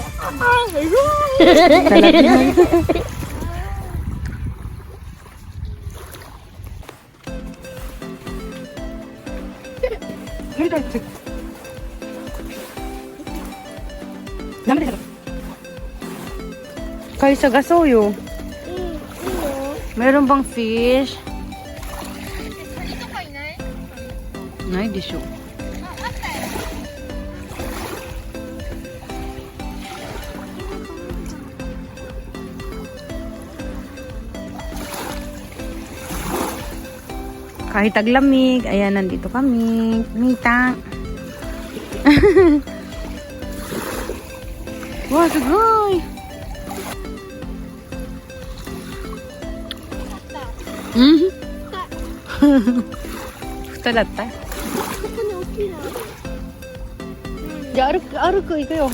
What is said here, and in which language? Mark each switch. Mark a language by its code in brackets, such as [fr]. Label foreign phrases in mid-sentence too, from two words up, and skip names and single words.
[ja] ダメだよ。貝探そうよ。 [tl] Meron bang fish? [ja] カニとかいない？ないでしょ。 [tl] Kahit taglamig, ayan, nandito kami. [ja] Mita. Wow, sugoy! Futaだった？じゃあ歩く行くよ。